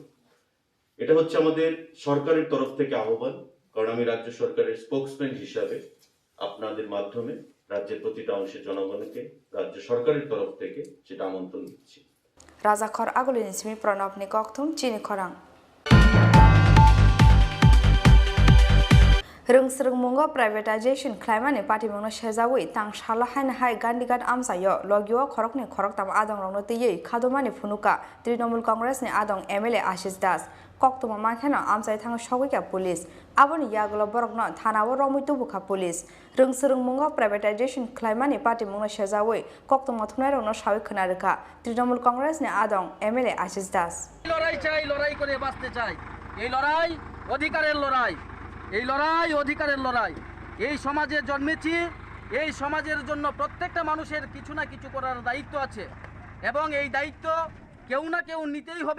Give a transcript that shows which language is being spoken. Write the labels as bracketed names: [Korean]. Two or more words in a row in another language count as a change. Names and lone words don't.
[Bangla] এটা হচ্ছে আমাদের সরকারের তরফ থেকে আহ্বান, কারণ আমি রাজ্য সরকারের স্পোকসম্যান হিসাবে আপনাদের মাধ্যমে রাজ্যের প্রতিটা অংশের জনগণকে রাজ্য সরকারের তরফ থেকে সেটা আমন্ত্রণ দিচ্ছি। [Kok Borok] রাজাখর আগলিনি সিমি প্রণব নি ককথুম চিনি খরাং Rungsrungmungo privatization claimani party mungno shejawi tang shala hain hai gandigat amsayo logyo khorokni khorok tam adong rongno tiyei khadomani phunuka Trinamool Congress ni adong MLA Ashish Das koktuma mankhena amsai thang shogika police aboni yaglo borokno thanawo romui tubukha police Rungsrungmungo privatization claimani party mungno shejawi koktuma thunai rongno shawi khonarika Trinamool Congress ni adong MLA Ashish Das [Bangla] লড়াই চাই, লড়াই করে বাঁচতে চাই। এই লড়াই অধিকারের লড়াই, এই লড়াই অধিকারের লড়াই। এই সমাজে জন্মেছি, এই সমাজের জন্য প্রত্যেকটা মানুষের কিছু না কিছু করার দায়িত্ব আছে এবং এই দায়িত্ব কেউ না কেউ নিতেই হবে।